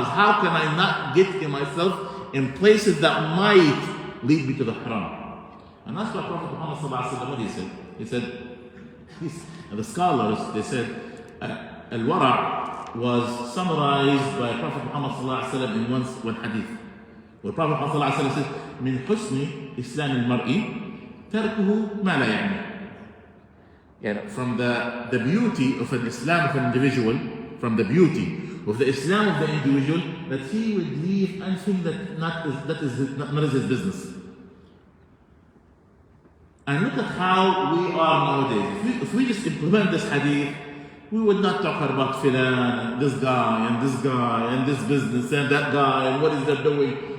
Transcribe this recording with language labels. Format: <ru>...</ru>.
<en>Is how can I not get myself in places that might lead me to the haram? And that's what Prophet Muhammad sallallahu alaihi wasallam said. He said, And the scholars, they said, Alwaraa was summarized by Prophet Muhammad ﷺ in one hadith. Where Prophet Muhammad ﷺ said,</en> <ar>من حسن إسلام المرء تركه ما لا يعني.</ar> <en>From the beauty of an Islam of an individual, from the beauty of the Islam of the individual, that he would leave anything that is not his business. And look at how we are nowadays. If we just implement this hadith, we would not talk about filan, and this guy, and this business, and that guy, and what is they doing.</en>